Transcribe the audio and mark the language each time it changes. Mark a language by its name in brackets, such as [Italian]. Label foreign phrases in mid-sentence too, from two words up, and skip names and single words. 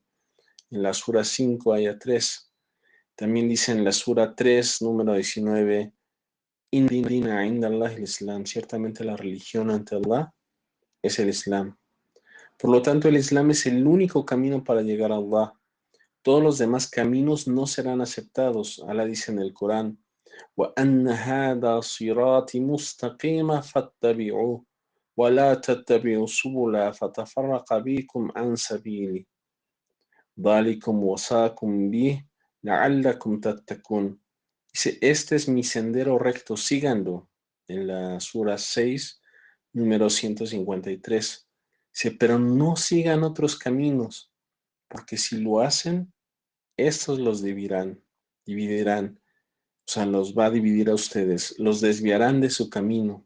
[Spanish] En la Sura 5, aya 3. También dice en la Sura 3, número 19, [Arabic] إن عند الله الإسلام. [Spanish] Ciertamente la religión ante Allah es el Islam. Por lo tanto, el Islam es el único camino para llegar a Allah. Todos los demás caminos no serán aceptados. Allah dice en el Corán, [Arabic] وَأَنَّ هَذَا صِرَاطِ مُسْتَقِيمًا فَاتَّبِعُوهُ وَلَا تَتَّبِعُوا السُّبُلَ فَتَفَرَّقَ بِكُمْ عَنْ سَبِيلِهِ ذَلِكُمْ وَصَاكُمْ بِهِ لَعَلَّكُمْ تَتَّقُونَ. [Spanish] Dice, este es mi sendero recto, síganlo. En la Sura 6, número 153. Dice, pero no sigan otros caminos, porque si lo hacen, estos los dividirán, o sea, los va a dividir a ustedes, los desviarán de su camino.